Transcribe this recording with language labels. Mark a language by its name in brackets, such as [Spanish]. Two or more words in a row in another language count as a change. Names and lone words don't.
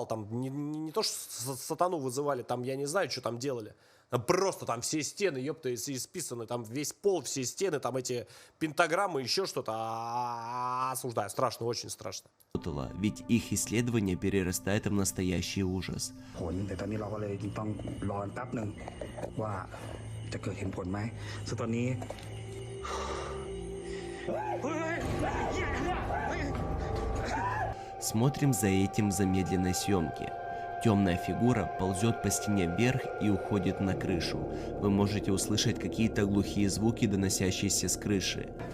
[Russian] Там не то, что сатану вызывали, там я не знаю, что там делали. Просто там все стены, ёпта, исписаны, там весь пол, все стены, там эти пентаграммы, еще что-то. Осуждаю, страшно, очень страшно. Ведь их исследование перерастает в настоящий ужас. [Thai] แต่ตอนนี้เราก็เลยต้องรอแป๊บหนึ่งว่าจะเกิดเห็นผลไหมซึ่งตอนนี้ [Russian] Смотрим за этим в замедленной съемке. Темная фигура ползет по стене вверх и уходит на крышу. Вы можете услышать какие-то глухие звуки, доносящиеся с крыши.